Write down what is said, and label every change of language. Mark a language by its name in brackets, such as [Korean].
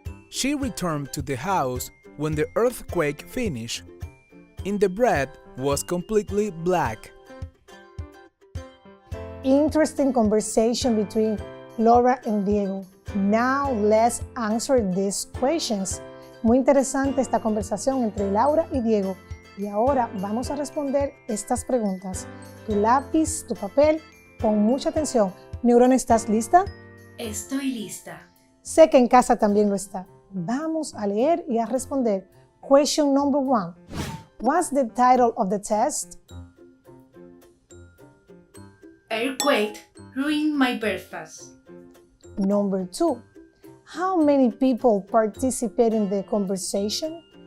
[English] She returned to the house when the earthquake finished, and the bread was completely black. Interesting conversation between Laura and Diego. Now let's answer these questions. [Spanish] Muy interesante esta conversación entre Laura y Diego. Y ahora vamos a responder estas preguntas. Tu lápiz, tu papel, pon mucha atención. Neurona, ¿estás lista? Estoy lista. Sé que en casa también lo está. Vamos a leer y a responder. [English] Question number 1. What's the title of the test? Earthquake ruined my breakfast. Number 2. How many people participate in the conversation?